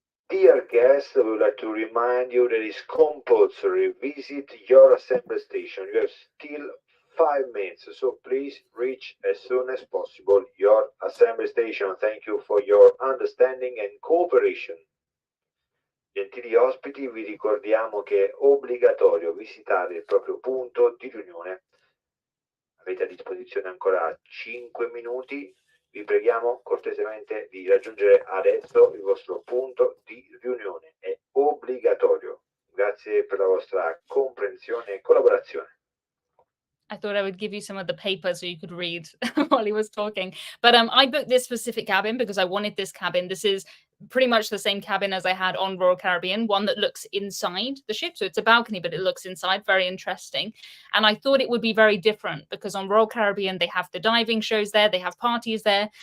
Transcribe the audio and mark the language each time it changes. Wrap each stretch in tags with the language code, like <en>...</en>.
<en>Dear guests, we would like to remind you that it's compulsory. Visit your assembly station. You have still 5 minutes, so please reach as soon as possible your assembly station. Thank you for your understanding and cooperation.</en> <it>Gentili ospiti, vi ricordiamo che è obbligatorio visitare il proprio punto di riunione. Avete a disposizione ancora 5 minuti. Vi preghiamo cortesemente di raggiungere adesso il vostro punto di riunione. È obbligatorio. Grazie per la vostra comprensione e collaborazione.</it> <en>I thought I would give you some of the paper so you could read while he was talking. But I booked this specific cabin because I wanted this cabin. This is pretty much the same cabin as I had on Royal Caribbean, one that looks inside the ship. So it's a balcony, but it looks inside. Very interesting. And I thought it would be very different because on Royal Caribbean, they have the diving shows there. They have parties there.</en>